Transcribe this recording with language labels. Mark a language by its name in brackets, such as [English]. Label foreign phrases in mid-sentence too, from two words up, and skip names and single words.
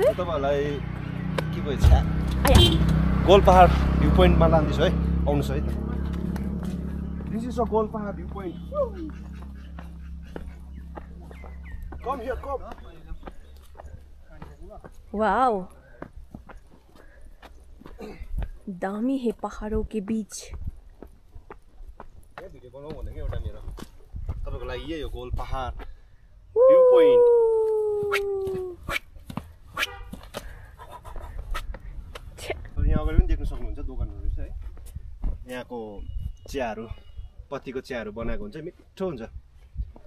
[Nepali] तपाईँहरूलाई के भन्छ गोलपहाड भ्यू पोइन्टमा लाँदैछु है, आउनुहोस् है त। [English] This is a गोलपहाड view point। Come here come. [Hindi] वाओ, दामी है पहाड़ों के बीच। [Nepali] भिडियो बनाऊ भनेको एउटा मेरो तपाईँको लागि यही हो गोलपहाड भ्यू पोइन्ट। यहाँ अगाडि पनि देख्न सक्नुहुन्छ दोकानहरू छ है। यहाँको चियाहरू, पत्तीको चियाहरू बनाएको हुन्छ, मिठो हुन्छ।